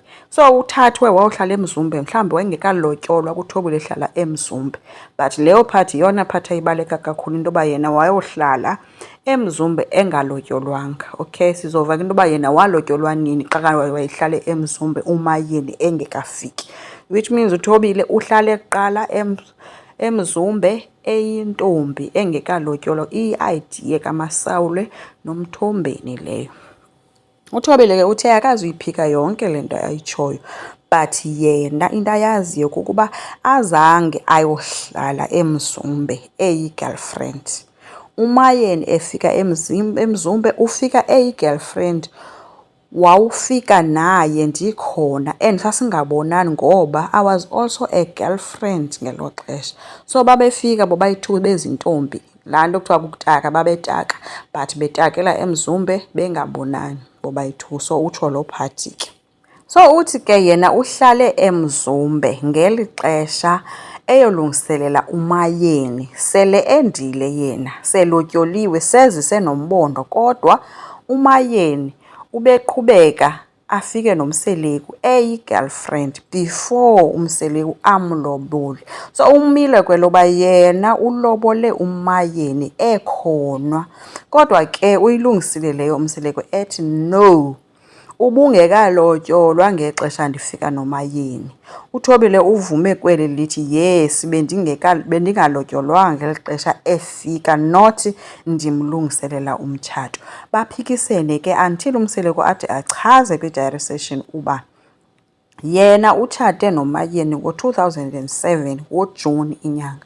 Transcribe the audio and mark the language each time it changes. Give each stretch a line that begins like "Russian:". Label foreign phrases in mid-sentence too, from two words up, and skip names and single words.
Xhosa: So uthathwe wayohlala eMzumbe, mhlawumbi wayengekalotyolwa kuThobile ehlala eMzumbe, but leyo part yeyona part ayibaleka kakhulu, into yoba yena wayohlala eMzumbe engalotyolwanga. Okay, sizova ke into yoba yena walotyolwa nini xa wayehlale eMzumbe uMayeni engekafiki, which means uThobile uhlale kuqala eMzumbe eyintombi engekalotyolwa. I-idea kaMasawule noMthombeni leyo. uThobile ke uthe akazuyiphika yonke le nto ayitshoyo, but yena into ayaziyo kukuba azange ayohlala eMzumbe eyi-girlfriend. uMayeni efika eMzumbe ufika eyi-girlfriend, wawufika naye ndikhona and sasingabonani ngoba
English: I was also a girlfriend
Xhosa: ngelo xesha. So babefika bobayi-2 bezintombi, laa nto kuthiwa kukutaka, babetaka but betakela eMzumbe bengabonani bobayi-2. So utsho loo phathi ke. So uthi ke yena uhlale eMzumbe ngeli xesha eyolungiselela uMayeni, sele endile yena, selotyoliwe, sezise nombondo, kodwa uMayeni ubeqhubeka afike noMseleku eyi-girlfriend before uMseleku amlobole. So umile kweloba yena ulobole uMayeni ekhona, kodwa ke uyilungisile leyo uMseleku ethi no, ubungekalotyolwa ngexesha ndifika noMayeni. uThobile uvume kweli lithi yes, bendingalotyolwanga ngeli xesha efika, not ndimlungiselela umtshato. Baphikisene ke until uMseleku athi achaze kwi-
English: diary session
Xhosa: uba yena utshate noMayeni ngo-2007 ngoJuni inyanga.